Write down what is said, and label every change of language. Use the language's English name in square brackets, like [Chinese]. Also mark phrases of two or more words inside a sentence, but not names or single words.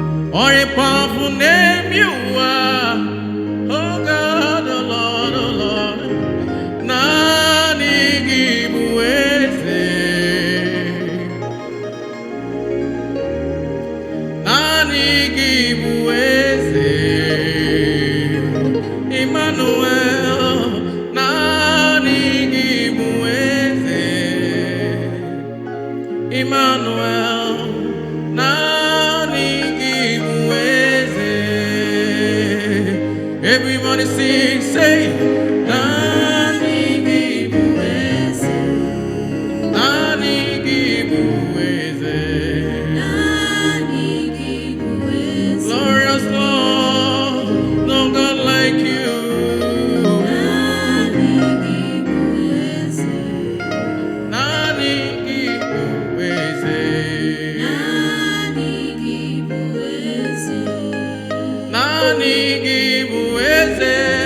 [English] or a powerful name you are. Oh God, oh Lord, oh Lord. [Igbo] Nani gibuweze, nani gibuweze, Emmanuel, nani gibuweze, Emmanuel, nani gibuweze. [English] Everybody sing, say, [Igbo] nani gibuweze, nani gibuweze, [English] glorious Lord, no God like you. [Igbo] Nani gibuweze, nani gibuweze,